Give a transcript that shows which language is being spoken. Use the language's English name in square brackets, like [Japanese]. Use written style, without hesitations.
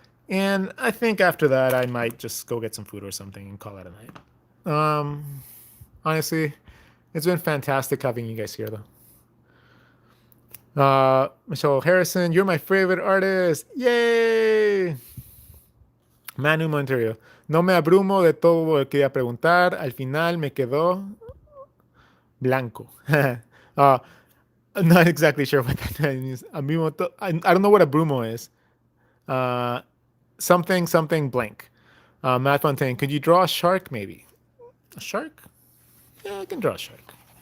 [English] And I think after that, I might just go get some food or something and call it a night. Honestly, it's been fantastic having you guys here, though. Michelle Harrison, you're my favorite artist. Yay! [Spanish] Manu Monterio, no me abrumo de todo lo que quería preguntar. Al final me quedó blanco. [English] uh, I'm not exactly sure what that means. I don't know what abrumo is. Something blank. Matt Fontaine, could you draw a shark maybe? A shark? Yeah, I can draw a shark.